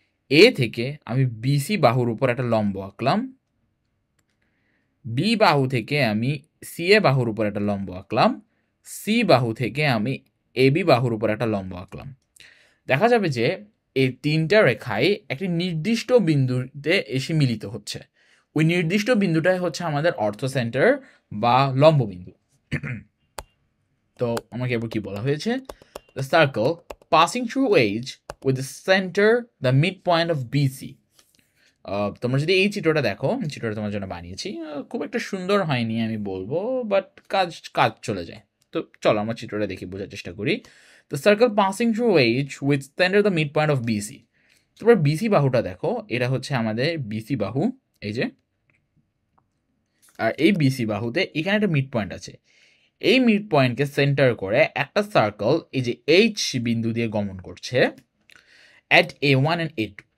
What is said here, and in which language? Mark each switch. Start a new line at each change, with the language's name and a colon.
Bangla: এ থেকে আমি বিসি বাহুর উপর একটা লম্ব আঁকলাম, বি বাহু থেকে আমি সি এ বাহুর উপর একটা লম্ব আঁকলাম, সি বাহু থেকে আমি এ বি বাহুর উপর একটা লম্ব আঁকলাম। দেখা যাবে যে এই তিনটা রেখাই একটি নির্দিষ্ট বিন্দুতে এসে মিলিত হচ্ছে। ওই নির্দিষ্ট বিন্দুটাই হচ্ছে আমাদের অর্থোসেন্টার বা লম্ব বিন্দু। তো আমাকে এবার কি বলা হয়েছে?
English: The circle passing through H with the center the midpoint of BC.
Bangla: তোমরা যদি এই চিত্রটা দেখো, চিত্রটা তোমার জন্য বানিয়েছি, খুব একটা সুন্দর হয়নি আমি বলবো, বাট কাজ চলে যায়। তো চলো আমরা চিত্রটা দেখি, বোঝার চেষ্টা করি।
English: The circle passing through H with center the midpoint of BC.
Bangla: তোমরা BC বাহুটা দেখো, এটা হচ্ছে আমাদের BC বাহু, এই যে। আর এই BC বাহুতে এখানে একটা মিড পয়েন্ট আছে। এই মিড পয়েন্টকে সেন্টার করে একটা সার্কেল এই যে এইচ বিন্দু দিয়ে গমন করছে অ্যাট A1 অ্যান্ড A2।